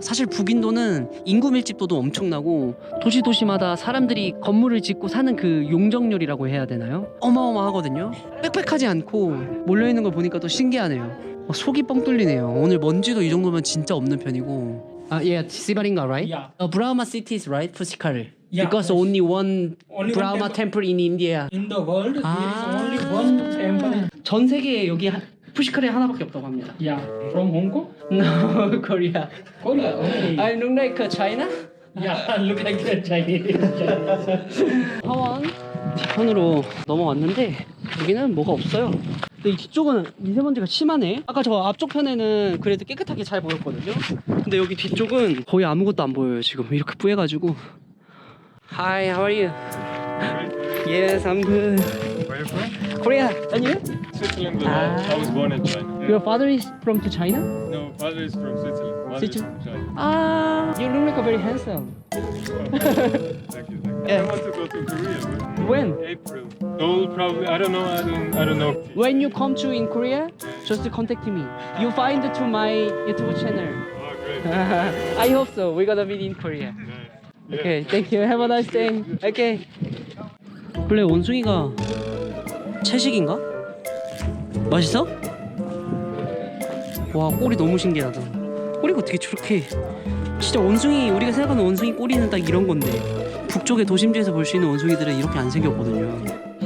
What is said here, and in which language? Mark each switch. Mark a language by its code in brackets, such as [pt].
[ko] 사실 북인도는 인구 밀집도도 엄청나고 도시마다 사람들이 건물을 짓고 사는 그 용적률이라고 해야 되나요? 어마어마하거든요. 빽빽하지 않고 몰려있는 걸 보니까 또 신기하네요. 속이 뻥 뚫리네요. 오늘 먼지도 이 정도면 진짜 없는 편이고. [en] 아, yeah, Sibaringa, right? Yeah. Brahma city is right, Pushkar. Yeah, Because yes. only one Only one Brahma temple in India. In the world, there is only Ah. one temple. [ko] 전 세계에 여기 푸시카르에 하나밖에 없다고 합니다. [en] Yeah, from Hong Kong. No, Korea. Korea. Okay. I look like China? Yeah, look like the Chinese. [ko] 하원 뒤편으로 넘어왔는데 여기는 뭐가 없어요. 근데 이 뒤쪽은 미세먼지가 심하네. 아까 저 앞쪽 편에는 그래도 깨끗하게 잘 보였거든요. 근데 여기 뒤쪽은 거의 아무것도 안 보여요. 지금 이렇게 뿌해가지고. [en] Hi, how are you? Yes, I'm good. Where are you from? Korea, and you? Switzerland, but I was born in China. Your father is from to China? No, father is from Switzerland. Mother is Switzerland? from China. Ah, you look like a very handsome. Thank you. Yeah. I want to go to Korea. But When? April. No, probably. I don't know. I don't know. When you come to in Korea, just contact me. You find to my YouTube channel. Oh, great. I hope so. We're gonna meet in Korea. Nice. Okay, thank you. Have a nice day. Okay. [ko] 원래 원숭이가 채식인가? 맛있어? 와, 꼬리 너무 신기하다. 꼬리가 어떻게 저렇게 진짜 원숭이, 우리가 생각하는 원숭이 꼬리는 딱 이런 건데 북쪽의 도심지에서 볼 수 있는 원숭이들은 이렇게 안 생겼거든요.